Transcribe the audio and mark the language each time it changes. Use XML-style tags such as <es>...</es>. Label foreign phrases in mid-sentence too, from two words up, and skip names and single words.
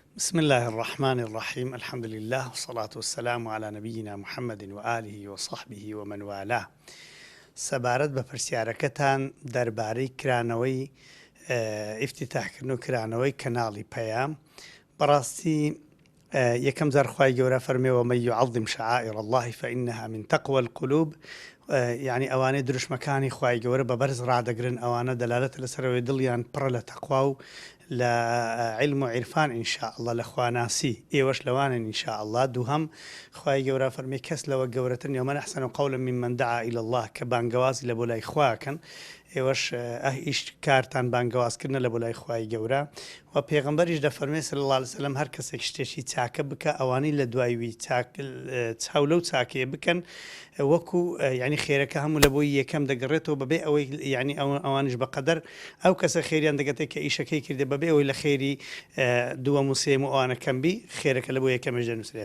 <ar>بسم الله الرحمن الرحيم. الحمد لله والصلاة والسلام على نبينا محمد وآله وصحبه ومن والاه.</ar> <ckb>سەبارەت بە پرسیارەکەتان دەربارەی کرانەوەی ئیفتتاحکردن و کرانەوەی کەناڵی پەیام، بەڕاستی یەکەم جار خوای گەورە فەرمێوە</ckb> <ar>ومن يعظم شعائر الله فإنها من تقوى القلوب،</ar> <ckb>یعنی ئەوانەی دروشمەکانی خوای گەورە بە بەرز ڕادەگرن، ئەوانە دەلالەتە لەسەرەوەی دڵیان پڕە لە تەقوا و لە علم و عیرفان</ckb> <ar>ئینشاء الله</ar> <ckb>لە خواناسی، ئێوەش لەوانن</ckb> <ar>ئینشاء الله.</ar> <ckb>دووهەم خوای گەورە فەرمێ کەس لەوە گەورەتر نیە</ckb> <ar>ومن أحسن قولا ممن دعا إلى الله،</ar> <ckb>کە بانگەوازی لە بۆ لای خواکەن، ئێوەش ئیش کارتان بانگەوازکردنە لە بۆ لای خوای گەورە. و پێغەمبەریش دەفەرمێ</ckb> <ar>صلی الله علیه وسلم</ar> <ckb>هەر کەسێک شتێکی چاکە بکە ئەوانەی لە دوایوی چاو لەو چاکەیە بکەن، وەکو یعنی خێرەکە هەموو لە بۆی یەکەم دەگەڕێتەوە بەبێ ئەوەی یعنی ئەوانش بەقەدەر ئەو کەسە خێریان دەگەتێت کە ئیشەکەی کردێ بەبێ ئەوەی لە خێری دووەم و سێم و ئەوانە کەمبی خێرەکە لە بۆ یەکەمەش دەنووسرێ.</ckb>